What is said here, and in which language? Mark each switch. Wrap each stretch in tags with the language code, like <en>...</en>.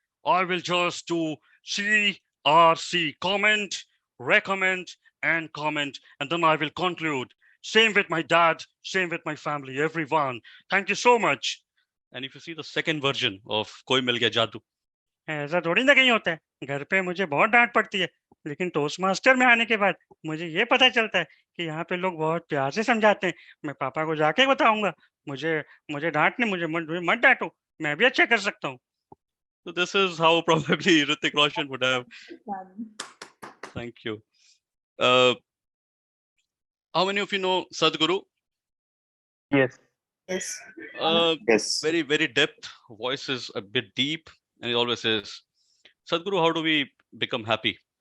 <en>I will just do CRC, comment, recommend, and comment, and then I will conclude. Same with my dad, same with my family, everyone. Thank you so much. And if you see the second version of Koi Mil Gaya Jadoo,</en> <hi>ऐसा थोड़ी ना कहीं होता है. घर पे मुझे बहुत डांट पड़ती है, लेकिन टोस्ट मास्टर में आने के बाद मुझे ये पता चलता है कि यहाँ पे लोग बहुत प्यार से समझाते हैं. मैं पापा को जाके बताऊंगा, मुझे मुझे डांटने, मुझे मत डांटो, मैं भी अच्छा कर सकता हूँ.</hi> <en>So this is how probably Hrithik Roshan would have. Thank you. How many of you know Sadhguru? Yes. Yes. Yes. Very, very depth. Voice is a bit deep, and he always says, Sadhguru, how do we become happy?</en>